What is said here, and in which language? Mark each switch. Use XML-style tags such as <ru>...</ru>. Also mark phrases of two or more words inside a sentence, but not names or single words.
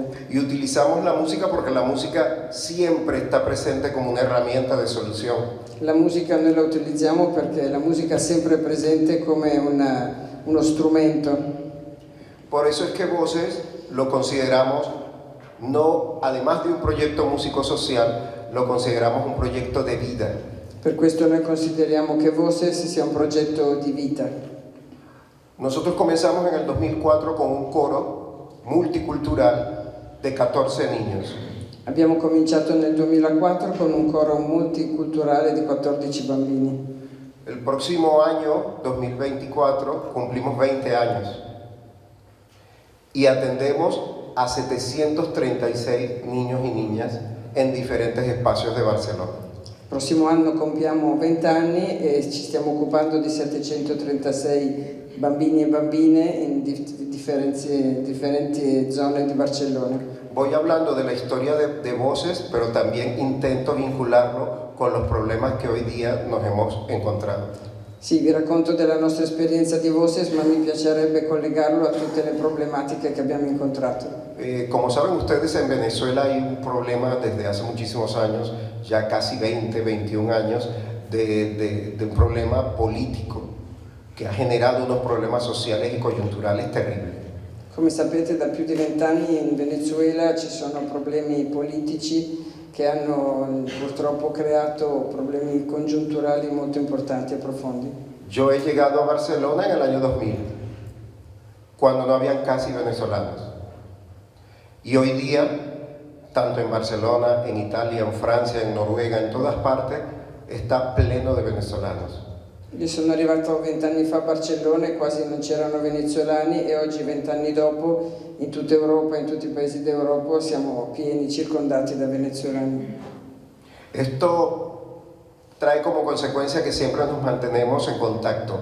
<es>Y utilizamos la música porque la música siempre está presente como una herramienta de solución.</es> <it>La musica noi la utilizziamo perché la musica è sempre presente come uno strumento.</it> <es>Por eso es que Voces lo consideramos, no, además de un proyecto músico-social, lo consideramos un proyecto de vida.</es> <it>Per questo noi consideriamo che Voces sia un progetto di vita.</it> <es>Nosotros comenzamos en el 2004 con un coro multicultural de 14 niños.</es> <it>Abbiamo cominciato nel 2004 con un coro multiculturale di 14 bambini.</it> <es>El próximo año, 2024, cumplimos 20 años y atendemos a 736 niños y niñas en diferentes espacios de Barcelona.</es> <it>Il prossimo anno compiamo 20 anni e ci stiamo occupando di 736 bambini e bambine in differenti zone di Barcellona.</it> <es>Voy hablando de la historia de Voces, pero también intento vincularlo con los problemas que hoy día nos hemos encontrado.</es> <it>Sì, vi racconto della nostra esperienza di Voces, ma mi piacerebbe collegarlo a tutte le problematiche che abbiamo incontrato.</it> <es>Como saben ustedes, en Venezuela hay un problema desde hace muchísimos años, ya casi 20, 21 años, de un problema político que ha generado unos problemas sociales y coyunturales terribles.</es> <it>Come sapete, da più di 20 anni in Venezuela ci sono problemi politici che hanno purtroppo creato problemi congiunturali molto importanti e profondi.</it> <es>Yo he llegado a Barcelona en el año 2000, cuando no habían casi venezolanos. Y hoy día, tanto en Barcelona, en Italia, en Francia, en Noruega, en todas partes, está pleno de venezolanos.</es> <it>Io sono arrivato 20 anni fa a Barcellona e quasi non c'erano venezuelani e oggi 20 anni dopo in tutta Europa, in tutti i paesi d'Europa siamo pieni, circondati da venezuelani.</it> <es>Esto trae como consecuencia que siempre nos mantenemos en contacto.</es>